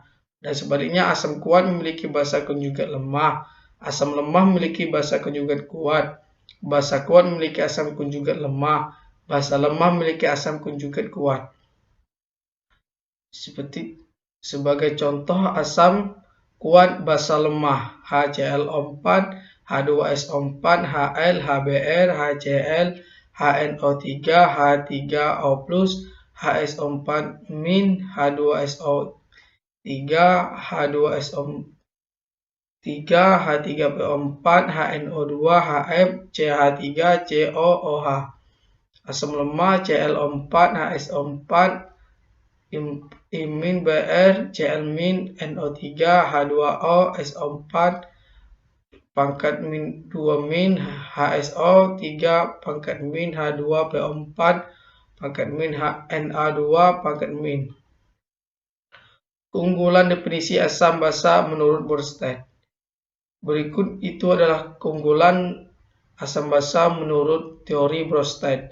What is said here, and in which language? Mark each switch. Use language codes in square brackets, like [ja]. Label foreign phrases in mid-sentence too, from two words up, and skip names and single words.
[id] Dan sebaliknya, asam kuat memiliki basa konjugat lemah, asam lemah memiliki basa konjugat kuat, basa kuat memiliki asam konjugat lemah, basa lemah memiliki asam konjugat kuat. Sebagai contoh asam kuat basa lemah HClO4, H2SO4, Hal, HBr, HCl, HNO3, H3O+, HSO4-, H2SO3, H2SO3, H3PO4, HNO2, HF, CH3, COOH. Asam lemah Cl4, HSO4, Imin Br, Cl-min, NO3, H2O, SO4, pangkat min 2 min, HSO, 3 pangkat min, H2, PO4, pangkat min, Na2, pangkat min. Keunggulan definisi asam basa menurut Bronsted. Berikut itu adalah keunggulan asam basa menurut teori Bronsted.